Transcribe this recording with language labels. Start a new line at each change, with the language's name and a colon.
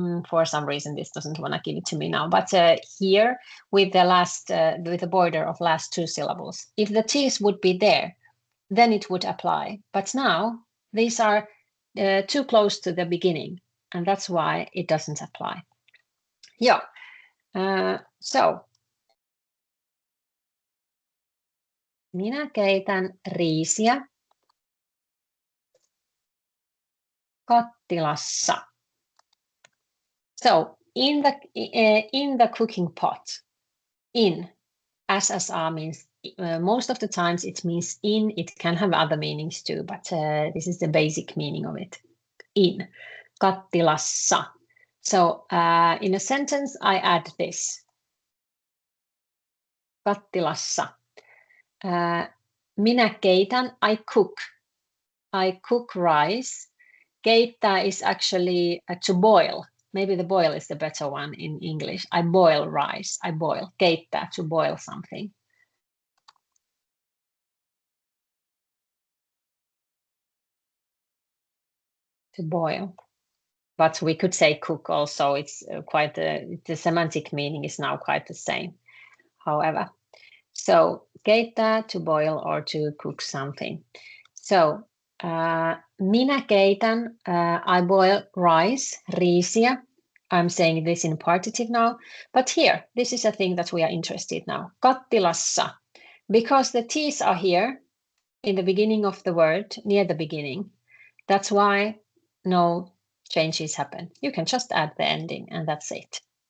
English: For some reason, this doesn't want to give it to me now, but here with the last, with the border of last two syllables. If the T's would be there, then it would apply. But now these are too close to the beginning, and that's why it doesn't apply. Yeah.
Finnish: So minä keitän riisiä kattilassa.
English: So in the cooking pot, in SSR means most of the times it means in. It can have other meanings too, but this is the basic meaning of it. In kattilassa. So in a sentence, I add this.
Finnish: Kattilassa. Minä keitän.
English: I cook. I cook rice. Keittää is actually to boil. Maybe the boil is the better one in English. I boil rice. I boil. Keittää, to boil something. To boil. But we could say cook also. It's the semantic meaning is now quite the same. However, so keittää, to boil or to cook something. So
Finnish: minä keitän,
English: I boil rice, riisiä. I'm saying this in partitive now, but here, this is a thing that we are interested now. Kattilassa, because the T's are here in the beginning of the word, near the beginning. That's why no changes happen. You can just add the ending and that's it.